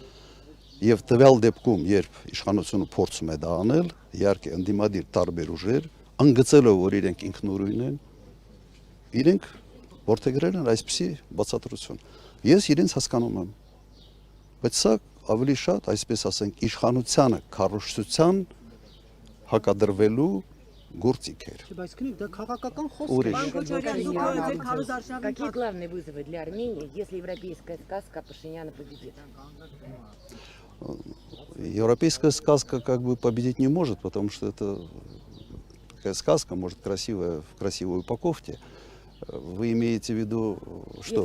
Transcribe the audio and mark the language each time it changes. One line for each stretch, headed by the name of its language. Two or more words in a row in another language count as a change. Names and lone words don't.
Armenian: Եվ տվյալ դեպքում, երբ իշխանությունը փորձում է դա անել, իհարկե ընդդիմադիր տարբեր ուժեր, անգծելով, որ իրենք ինքնուրույն են, իրենք որդեգրել են այսպիսի բացատրություն։ Ես իրենց հասկանում եմ, բայց սա ավելի շատ, այսպես ասենք, իշխանությանը քարոզչության հակադրվելու գործիք էր։ Բայց քնիկ, դա քաղաքական խոսք է։
Russian: Какие главные вызовы для Армении, если европейская сказка Пашиняна победит? Европейская сказка как бы победить не может, потому что это такая сказка, может, красивая в красивой упаковке. Вы имеете в виду, что?